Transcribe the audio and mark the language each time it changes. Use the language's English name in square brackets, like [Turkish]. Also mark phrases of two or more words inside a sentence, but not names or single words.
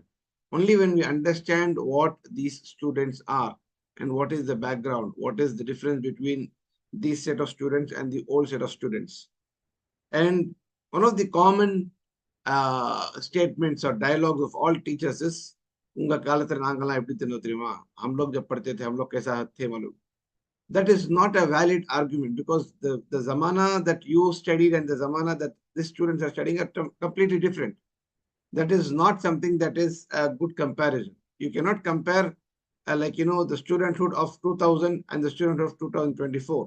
[English] Only when we understand what these students are and what is the background, what is the difference between this set of students and the old set of students. And one of the common statements or dialogues of all teachers is, [Tamil] "Unga காலத்துல நாங்கெல்லாம் எப்படி தெரியும் தெரியுமா? [Hindi] हम लोग जब पढ़ते थे हम लोग कैसा थे मालूम?" [English] That is not a valid argument, because the zamana that you studied and the zamana that these students are studying are completely different. That is not something that is a good comparison. You cannot compare the studenthood of 2000 and the student of 2024.